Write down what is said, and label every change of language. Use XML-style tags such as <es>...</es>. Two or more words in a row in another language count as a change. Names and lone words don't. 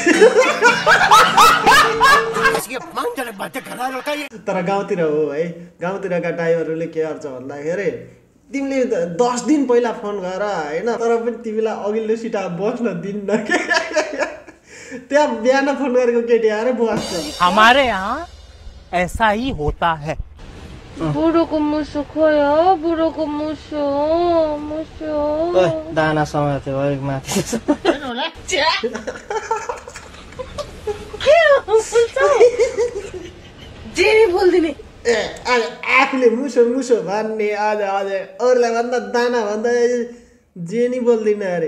<ne>तर गाउँतिर हो है, गाउँतिरका ड्राइभरहरूले के गर्छ भन्दाखेरि तिमीले 10 दिन पहिला फोन गर हैन, तर पनि तिमीलाई अघिल्लो सिटमा बस्न दिन्न के। त्यहाँ बिहान फोन गरेको केटी आएर बस्छ।</ne> <hi>हमारे यहाँ ऐसा ही होता है।</hi> <ne>बुढोको मुसो खोयो, बुढोको मुसो दाना समय थियो अलिक माथि जेनी बोल्दिने। आफूले मुसो भन्ने अझ अरूलाई भन्दा दाना भन्दा जे नि बोल्दिन अरे।</ne>